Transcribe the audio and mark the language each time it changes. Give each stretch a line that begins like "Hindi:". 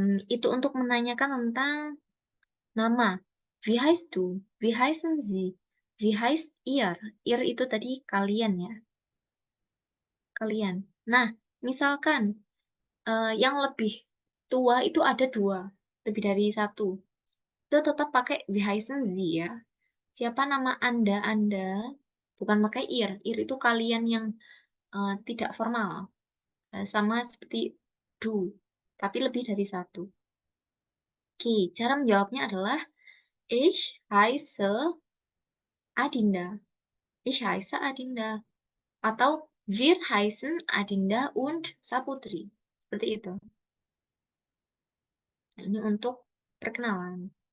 Indonesian: Itu untuk menanyakan tentang nama.
German: Wie heißt du? Wie heißen Sie? Wie heißt ihr?
Indonesian: Ihr itu tadi kalian ya. Kalian. Nah, misalkan yang lebih tua itu ada dua, lebih dari satu. Itu tetap pakai
German: wie heißen Sie
Indonesian: ya. Siapa nama Anda? Bukan pakai ihr. Ir itu kalian yang tidak formal. Sama seperti do, tapi lebih dari satu. Oke, cara menjawabnya adalah
German: Ich heiße Adinda. Ich heiße Adinda. Atau wir heißen Adinda und Saputri.
Indonesian: Seperti itu. Nah, ini untuk perkenalan.